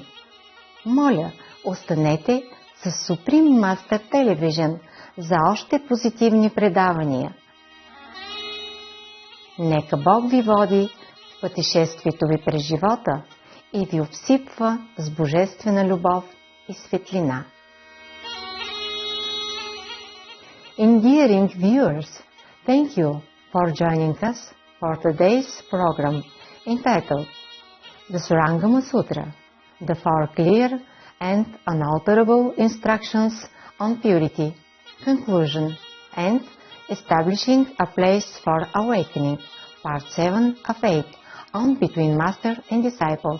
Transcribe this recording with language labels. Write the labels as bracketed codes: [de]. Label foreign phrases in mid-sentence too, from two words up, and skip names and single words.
[bg] Моля, останете с Supreme Master Television за още позитивни предавания. Нека Бог ви води в пътешествието ви през живота и ви обсипва с божествена любов и светлина. [en] Endearing viewers, thank you for joining us for today's program entitled The Surangama Sutra, the 4 clear and unalterable instructions on purity, conclusion, and establishing a place for awakening, part 7 of 8, on between master and disciples.